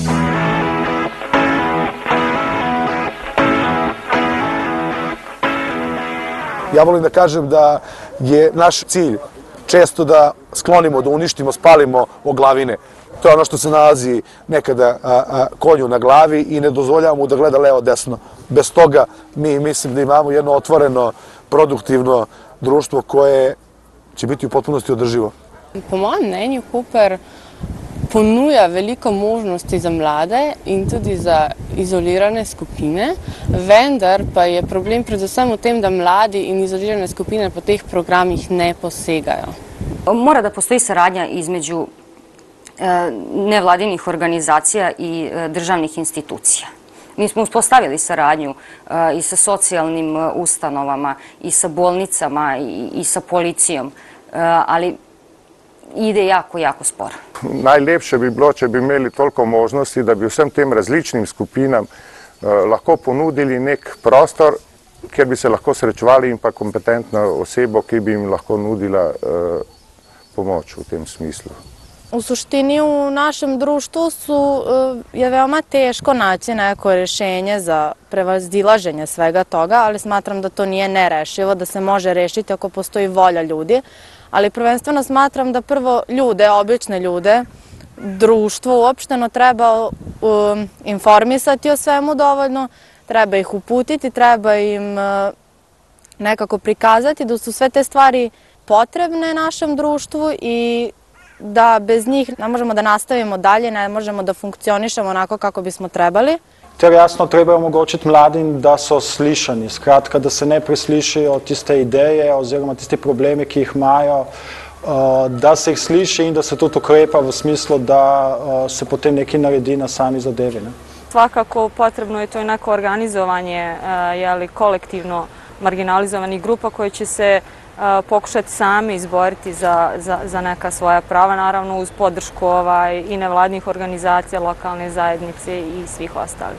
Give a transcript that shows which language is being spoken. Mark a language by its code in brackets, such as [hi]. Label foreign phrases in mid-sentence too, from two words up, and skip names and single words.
[sr] Ja volim da kažem da je naš cilj često da sklonimo, da uništimo, spalimo oglavine. To je ono što se nalazi nekada konju na glavi i ne dozvoljavamo da gleda levo desno. Bez toga mi mislim da imamo jedno otvoreno, produktivno društvo koje će biti u potpunosti održivo. [sl] Po mojem mnenju Koper ponuja veliko možnosti za mlade in tudi za izolirane skupine, vendar pa je problem predvsem v tem, da mladi in izolirane skupine po teh programih ne posegajo. [sr] Mora da postoji saradnja između nevladinih organizacija i državnih institucija. Mi smo uspostavili saradnju i sa socijalnim ustanovama, i sa bolnicama, i sa policijom, ali ide jako, jako sporo. [sl] Najlepše bi bilo, če bi imeli toliko možnosti, da bi vsem tem različnim skupinam lahko ponudili nek prostor, kjer bi se lahko srečevali in pa kompetentno osebo, ki bi jim lahko nudila pomoč v tem smislu. [sr] U suštini u našem društvu je veoma teško naći neko rješenje za prevazilaženje svega toga, ali smatram da to nije nerešivo, da se može rešiti ako postoji volja ljudi. Ali prvenstveno smatram da prvo ljude, obične ljude, društvo uopšteno treba informisati o svemu dovoljno, treba ih uputiti, treba im nekako prikazati da su sve te stvari potrebne našem društvu i da bez njih ne možemo da nastavimo dalje, ne možemo da funkcionišemo onako kako bismo trebali. [sl] Ter jasno treba omogočiti mladim, da so slišani, skratka, da se ne preslišijo tiste ideje oziroma tiste probleme, ki jih imajo, da se jih sliši in da se tudi ukrepa v smislu, da se potem nekaj naredi na sami zadevi. [sr] Svakako potrebno je to i neko organizovanje kolektivno marginalizovanih grupa koje će se pokušati sami izboriti za neka svoja prava, naravno uz podršku i nevladnih organizacija, lokalne zajednice i svih ostalih.